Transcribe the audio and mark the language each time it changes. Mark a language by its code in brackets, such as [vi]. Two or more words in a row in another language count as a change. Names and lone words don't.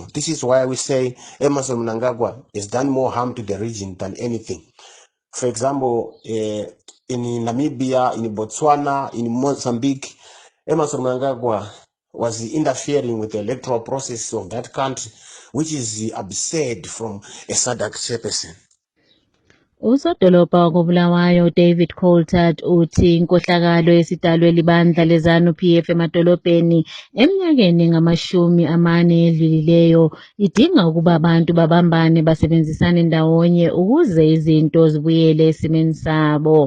[en] This is why we say Emmerson Mnangagwa has done more harm to the region than anything. For example, in Namibia, in Botswana, in Mozambique, Emmerson Mnangagwa was interfering with the electoral process of that country, which is absurd from a SADC chairperson. [nd] Usodolobha wakobulawayo David Coulthard uthi inkohlakalo yesidalwe libandla leZANU-PF emadolobheni eminyakeni engamashumi-40 edlulileyo idinga ukuba abantu babambane basebenzisane ndawonye ukuze izinto zibuyele esimeni sabo.